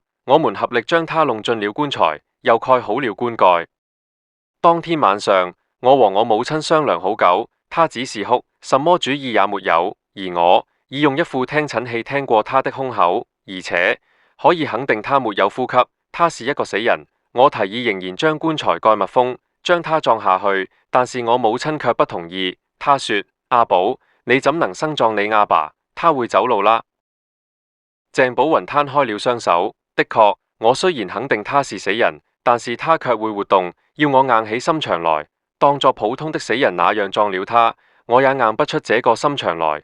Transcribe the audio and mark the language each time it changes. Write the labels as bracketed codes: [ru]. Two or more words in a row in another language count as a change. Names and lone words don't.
[zh] 我們合力將他弄進了棺材，又蓋好了棺蓋。當天晚上，我和我母親商量好久，他只是哭，什麼主意也沒有，而我已用一副聽診器聽過他的胸口，而且可以肯定他沒有呼吸，他是一個死人。我提議仍然將棺材蓋密封，將他葬下去，但是我母親卻不同意。他說：阿寶，你怎能生葬你阿爸？他會走路啦。鄭寶雲攤開了雙手，的確，我雖然肯定他是死人，但是他卻會活動，要我硬起心腸來，當作普通的死人那樣葬了他，我也硬不出這個心腸來。